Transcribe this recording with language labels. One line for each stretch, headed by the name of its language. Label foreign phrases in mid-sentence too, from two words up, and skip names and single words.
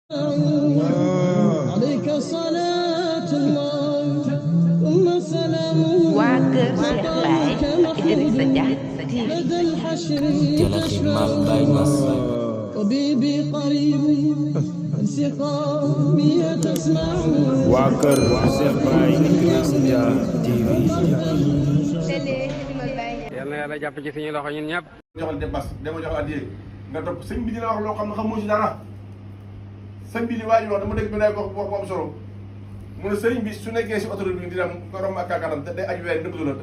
Arabic: عليك صلاة الله ثم سلامه وطريق محمود لدى الحشر تشفع طبيبي قريب انسقامي تسمع
Wolof: واكر Cheikh Baye Idriss Dia TV yal na yàlla jàpp ci suñu loxo ñun ñëpp. joxal dépasse dama joxal addiya nga topp sëñ bi dina wax loo xam ne xamoo si dara sëñ bi di waaj wax dama dégg bi nay wax bu am solo mu ne sëriñ bi su nekkee si autoroute bi dina am ko romb ak kàkkatam te day aju weer nëbbatu la